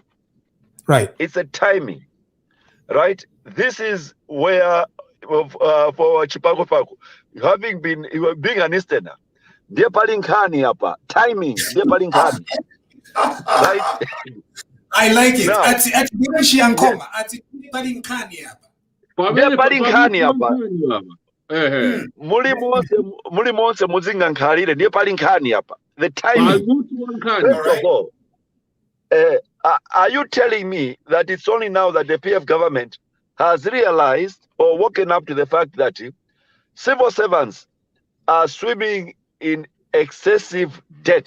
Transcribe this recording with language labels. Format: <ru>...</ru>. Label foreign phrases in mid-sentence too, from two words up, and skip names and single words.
<en>Right. It's a timing, right? This is where, for Chipata, having been being an Easterner, dear Palinkani apa, timing, dear Palinkani, right? I like it. Now, At Nkhoma, at Palinkani apa.</en> <ny>Dear Palinkani apa, muli monse muzinga nkhalire, dear Palinkani apa.</ny> <en>The timing. First of all, are you telling me that it's only now that the PF government has realized or woken up to the fact that civil servants are swimming in excessive debt?</en>